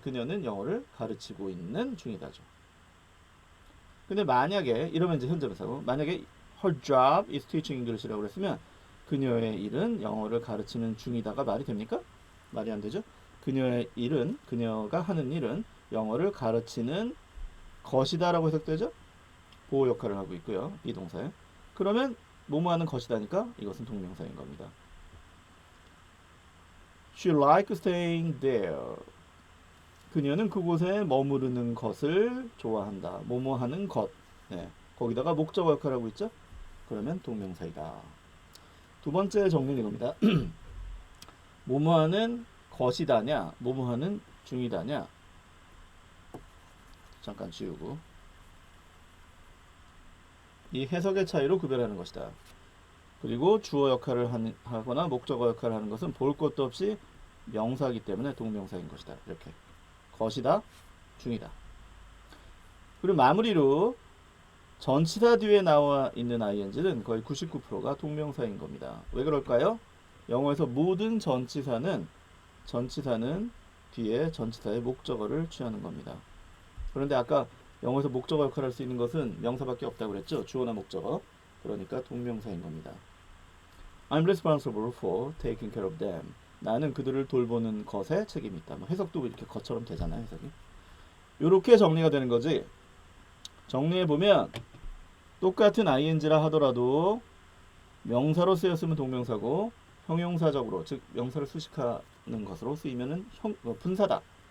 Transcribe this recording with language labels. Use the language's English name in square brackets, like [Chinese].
[Korean] 그녀는 영어를 가르치고 있는 중이다죠. 근데 만약에 이러면 이제 현재분사고 만약에 [English] her job is teaching English [Korean] 라고 그랬으면 그녀의 일은 영어를 가르치는 중이다가 말이 됩니까? 말이 안 되죠. 그녀의 일은 그녀가 하는 일은 영어를 가르치는 것이다라고 해석되죠. 보호 역할을 하고 있고요. 비동사에. 그러면 뭐뭐하는 것이다니까 이것은 동명사인 겁니다. [English] She likes staying there. [Korean] 그녀는 그곳에 머무르는 것을 좋아한다. 뭐뭐하는 것. 네. 거기다가 목적어 역할을 하고 있죠. 그러면 동명사이다. 두 번째 정리는 이겁니다. 뭐뭐하는 것이다냐, 뭐뭐하는 중이다냐. 잠깐 지우고. 이 해석의 차이로 구별하는 것이다. 그리고 주어 역할을 하거나 목적어 역할을 하는 것은 볼 것도 없이 명사이기 때문에 동명사인 것이다. 이렇게. 것이다, 중이다. 그리고 마무리로 전치사 뒤에 나와 있는 ing는 거의 99%가 동명사인 겁니다. 왜 그럴까요? 영어에서 모든 전치사는 뒤에 전치사의 목적어를 취하는 겁니다. 그런데 아까 영어에서 목적어 역할을 할 수 있는 것은 명사밖에 없다고 그랬죠. 주어나 목적어. 그러니까 동명사인 겁니다. [English] I'm responsible for taking care of them. [Korean] 나는 그들을 돌보는 것에 책임이 있다. 뭐 해석도 이렇게 것처럼 되잖아요. 해석이. 이렇게 정리가 되는 거지. 정리해보면 똑같은 ing라 하더라도 명사로 쓰였으면 동명사고 형용사적으로 즉 명사를 수식하는 것으로 쓰이면은 분사다.